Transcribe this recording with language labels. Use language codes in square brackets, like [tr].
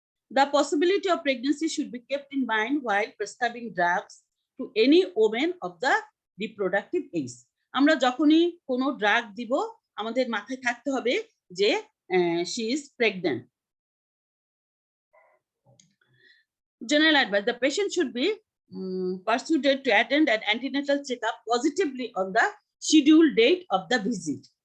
[en] The possibility of pregnancy should be kept in mind while prescribing drugs to any woman of the reproductive age. [bn] আমরা যখনই কোনো drug দিব আমাদের মাথায় থাকতে হবে যে [en] she is pregnant. General advice: the patient should be persuaded to attend an antenatal checkup positively on the scheduled date of the visit.